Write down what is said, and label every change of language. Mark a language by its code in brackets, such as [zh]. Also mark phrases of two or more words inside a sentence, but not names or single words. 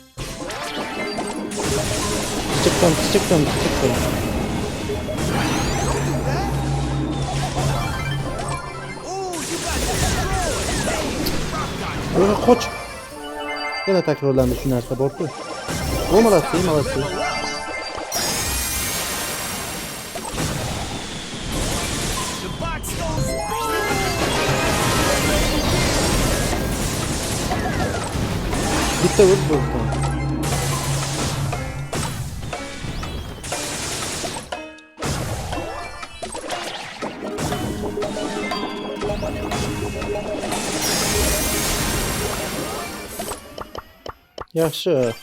[uz] Chiqdim. [en] Ooh, you got destroyed. [uz] Yo'q, qoch. Yana takrorlandi shu narsa bor-ku. [ru] Молодцы. [en] The box goes boom. [uz] Bitta o'z bo'ldi. Yaxshi.